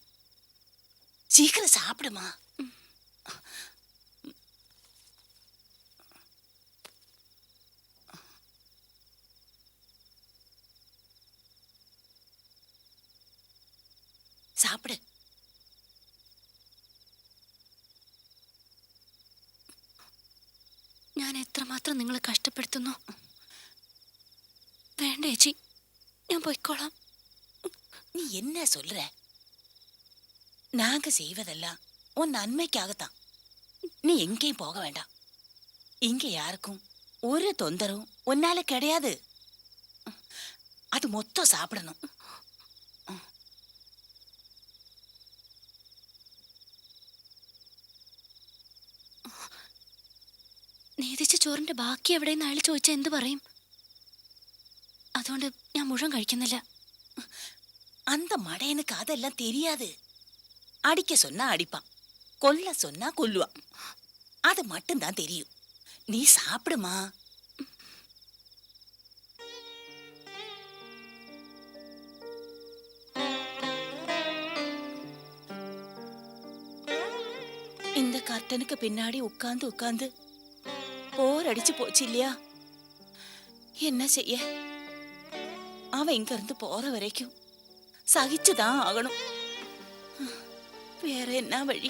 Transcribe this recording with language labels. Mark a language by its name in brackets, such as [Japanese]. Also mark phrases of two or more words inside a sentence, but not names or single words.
[Tamil] சீக்கிரம் சாப்பிடுமா. சாப்பிடு. [Malayalam] ഞാൻ എത്രമാത്രം നിങ്ങളെ കഷ്ടപ്പെടുത്തുന്നു. വേണ്ട ചേച്ചി, ഞാൻ പോയിക്കോളാം. [Tamil] நீ என்ன சொல்ற? நாங்க செய்வதெல்லாம் உன் நன்மைக்காகத்தான். நீ எங்கேயும் போக வேண்டாம். இங்க யாருக்கும் ஒரு தொந்தரவும் உன்னால கிடையாது. அது மொத்தம் சாப்பிடணும். [Malayalam] നീതിച്ച ചോറിന്റെ ബാക്കി എവിടെയെന്ന് അയാൾ ചോദിച്ചാൽ എന്ത് പറയും? അതുകൊണ്ട് ഞാൻ മുഴുവൻ കഴിക്കുന്നില്ല. [Tamil] அந்த மடையனுக்கு அதெல்லாம் தெரியாது. அடிக்க சொன்னா அடிப்பான், கொல்ல சொன்னா கொல்லுவான். அது மட்டும்தான் தெரியும். நீ சாப்பிடுமா. இந்த கர்ட்டனுக்கு பின்னாடி உட்கார்ந்து உட்கார்ந்து போர் அடிச்சு போச்சு இல்லையா? என்ன செய்ய? அவன் இங்க இருந்து போற வரைக்கும் സഹിച്ചുதான் ആകണം. [Malayalam] വേറെ എന്നാ വഴി?